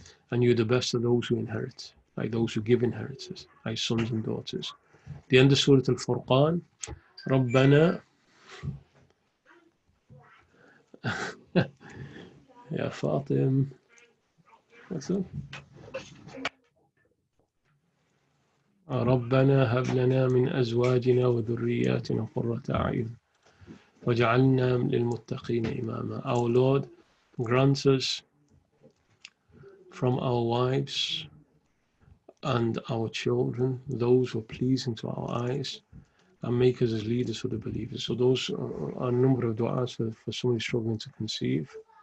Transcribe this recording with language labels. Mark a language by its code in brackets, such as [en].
[en] And you're the best of those who inherit, like those who give inheritance, like sons and daughters. The end of Surah Al-Furqan, [ar] رَبَّنَا يا فاطم. [en] What's up? [ar] ربنا هب لنا من أزواجنا وذرياتنا قرة أعين وجعلنا للمتقين إماما. [en] Our Lord, grant us from our wives and our children those who are pleasing to our eyes, and make us as leaders for the believers. So those are a number of du'as for somebody struggling to conceive.